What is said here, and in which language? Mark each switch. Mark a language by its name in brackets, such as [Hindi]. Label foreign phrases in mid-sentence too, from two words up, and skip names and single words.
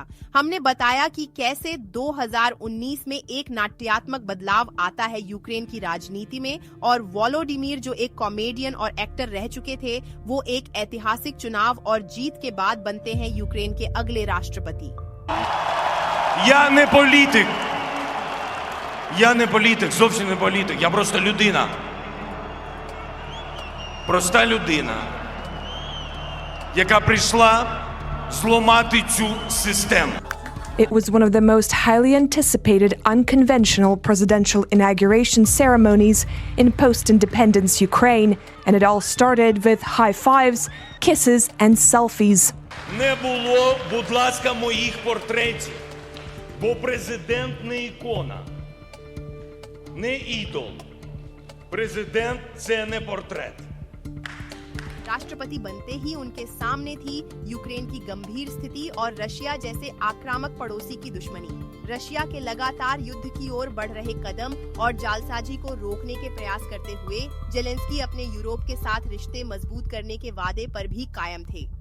[Hindi] हमने बताया कि कैसे 2019 में एक नाट्यात्मक बदलाव आता है यूक्रेन की राजनीति में और वोलोडिमीर जो एक कॉमेडियन और एक्टर रह चुके थे वो एक ऐतिहासिक चुनाव और जीत के बाद बनते हैं यूक्रेन के अगले राष्ट्रपति। [Ukrainian] Я не політик, зовсім не політик, я просто людина. Проста людина, яка прийшла зламати цю систему. [English] It was one of the most highly anticipated unconventional presidential inauguration ceremonies in post-independence Ukraine, and it all started with high fives, kisses and selfies. [Ukrainian] Не було, будь ласка, моїх портретів, бо президент не ікона. Не ідол. Президент – це не портрет. [Hindi] राष्ट्रपति बनते ही उनके सामने थी यूक्रेन की गंभीर स्थिति और रशिया जैसे आक्रामक पड़ोसी की दुश्मनी। रशिया के लगातार युद्ध की ओर बढ़ रहे कदम और जालसाजी को रोकने के प्रयास करते हुए जेलेंस्की अपने यूरोप के साथ रिश्ते मजबूत करने के वादे पर भी कायम थे।